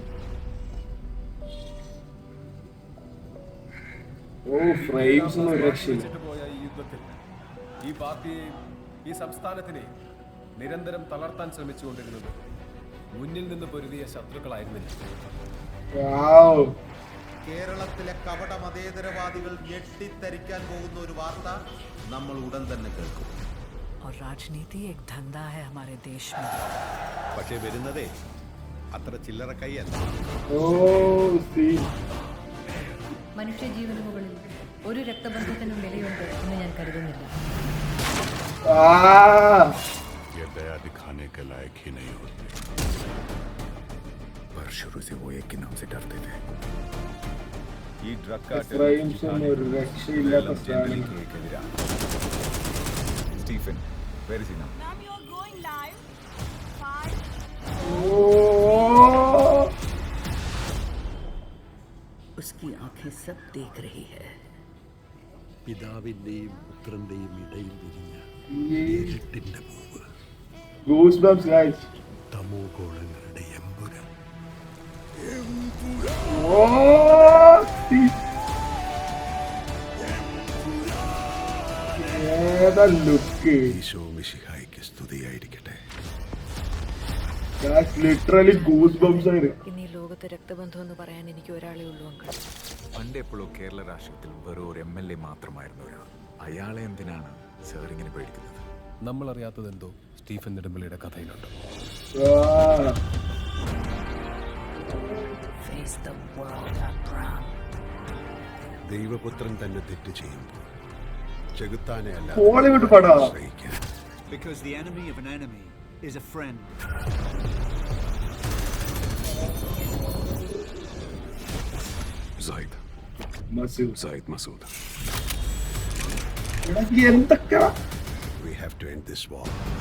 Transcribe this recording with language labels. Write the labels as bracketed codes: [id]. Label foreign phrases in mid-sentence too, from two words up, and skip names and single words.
[ml] പോയ ഈ യുദ്ധത്തിൽ ഈ പാർട്ടിയെയും ഈ സംസ്ഥാനത്തിനെ നിരന്തരം തളർത്താൻ ശ്രമിച്ചുകൊണ്ടിരുന്നത് മുന്നിൽ നിന്ന് പൊരുതിയ ശത്രുക്കളായിരുന്നില്ല. കേരളത്തിലെ കപട മതേതരവാദികൾ ഞെട്ടിത്തരിക്കാൻ പോകുന്ന ഒരു വാർത്ത നമ്മൾ ഉടൻ തന്നെ കേൾക്കും. [hi] और राजनीति एक धंधा है हमारे देश में. [ml] പക്ഷേ വരുന്നതേ അത്ര ചില്ലറ കൈയല്ല. മനുഷ്യജീവന് മുകളിൽ ഒരു രക്തബന്ധത്തിനും വിലയുണ്ട് എന്ന് ഞാൻ കരുതുന്നില്ല. [hi] ये दया दिखाने के लायक ही नहीं होते, पर शुरू से वो एक के नाम से डरते थे. ഈ ഡ്രഗ് സ്റ്റീഫൻ വെരി സീന उसकी आंखें सब देख रही है. [ml] പിതാവിന്റെയും പുത്രന്റെയും ഇടയിൽ വിരിഞ്ഞ ഇരുട്ടിന്റെ പൂവ്, തമോ ഗോളങ്ങളുടെ എമ്പുരാൻ. ഈശോ മിശിഹായ്ക്ക് സ്തുതിയായിരിക്കട്ടെ. ഇനി ലോകത്തെ രക്തബന്ധം എന്ന് പറയാൻ എനിക്ക് ഒരാളേ ഉള്ളൂ അങ്കിൾ. പണ്ട് എപ്പോഴോ കേരള രാഷ്ട്രീയത്തിൽ വെറും ഒരു MLA മാത്രമായിരുന്നു ഒരാൾ. അയാളെ എന്തിനാണ് സാർ ഇങ്ങനെ പേടിക്കുന്നത്? നമ്മൾ അറിയാത്തതെന്തോ സ്റ്റീഫൻ നെടുമ്പള്ളിയുടെ കഥയിലുണ്ട്. [en] Face the world, Abraham. [ml] ദൈവപുത്രൻ തന്നെ തെറ്റ് ചെയ്യുമ്പോൾ ചെകുത്താനെ അല്ല ആശ്രയിക്കാൻ. [en] Because the enemy of an enemy is a friend. Zaid Masood. We have to end this war.